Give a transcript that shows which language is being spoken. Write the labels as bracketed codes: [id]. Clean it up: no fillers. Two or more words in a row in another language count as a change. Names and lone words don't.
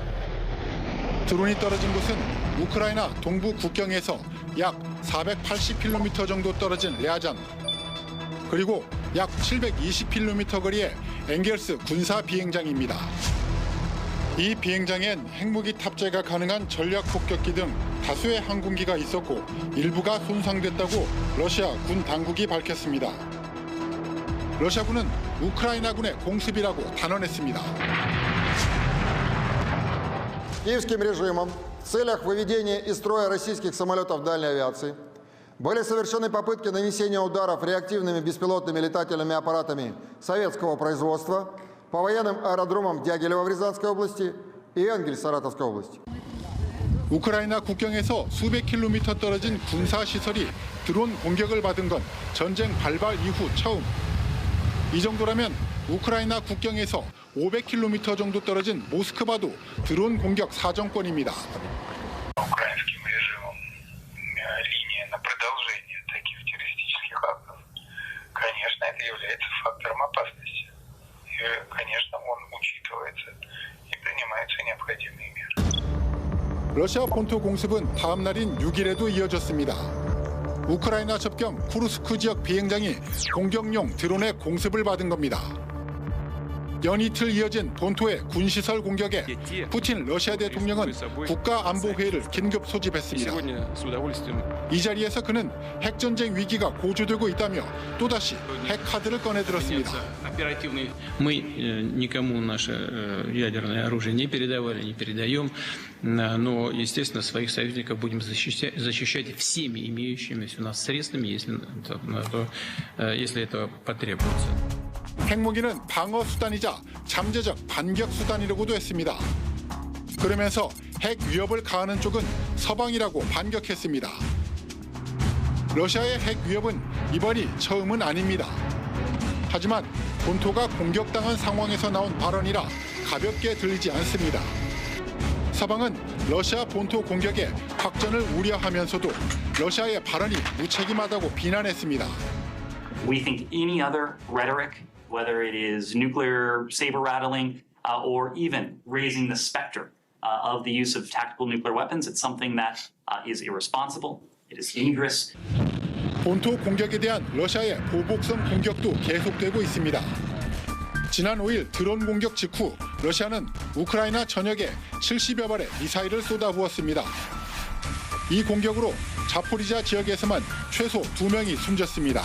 [ko] 드론이 떨어진 곳은 우크라이나 동부 국경에서 약 480km 정도 떨어진 랴잔, 그리고 약 720km 거리의 엥겔스 군사 비행장입니다. 이 비행장엔 핵무기 탑재가 가능한 전략 폭격기 등 다수의 항공기가 있었고 일부가 손상됐다고 러시아 군 당국이 밝혔습니다. 러시아군은 우크라이나군의 공습이라고 단언했습니다. [ru] Киевским режимом в целях выведения из строя российских самолетов дальней авиации были совершены попытки нанесения ударов реактивными беспилотными летательными аппаратами советского производства по военным аэродромам Дягилева в Рязанской области и Энгельс Саратовской области. [ko] 우크라이나 국경에서 수백 킬로미터 떨어진 군사시설이 드론 공격을 받은 건 전쟁 발발 이후 처음. 이 정도라면 우크라이나 국경에서 500km 정도 떨어진 모스크바도 드론 공격 사정권입니다. [ru] Украинским режимом линия на продолжение таких террористических актов, конечно, это является фактором опасности. И, конечно, он учитывается и принимаются необходимые меры. [ko] 러시아 본토 공습은 다음 날인 6일에도 이어졌습니다. 우크라이나 접경 쿠르스크 지역 비행장이 공격용 드론의 공습을 받은 겁니다. 연이틀 이어진 본토의 군시설 공격에 푸틴 러시아 대통령은 국가안보회의를 긴급 소집했습니다. 이 자리에서 그는 핵전쟁 위기가 고조되고 있다며 또다시 핵 카드를 꺼내들었습니다. [ru] Мы никому наше ядерное оружие не передавали, не передаем, но, естественно, своих союзников будем защищать всеми имеющимися у нас средствами, если это потребуется. [ko] 핵무기는 방어 수단이자 잠재적 반격 수단이라고도 했습니다. 그러면서 핵 위협을 가하는 쪽은 서방이라고 반격했습니다. 러시아의 핵 위협은 이번이 처음은 아닙니다. 하지만 본토가 공격당한 상황에서 나온 발언이라 가볍게 들리지 않습니다. 서방은 러시아 본토 공격의 확전을 우려하면서도 러시아의 발언이 무책임하다고 비난했습니다. [en] We think any other rhetoric, whether it is nuclear saber rattling or even raising the specter of the use of tactical nuclear weapons, it's something that is irresponsible, it is dangerous. [ko] 본토 공격에 대한 러시아의 보복성 공격도 계속되고 있습니다. 지난 5일 드론 공격 직후 러시아는 우크라이나 전역에 70여 발의 미사일을 쏟아부었습니다. 이 공격으로 자포리자 지역에서만 최소 2명이 숨졌습니다.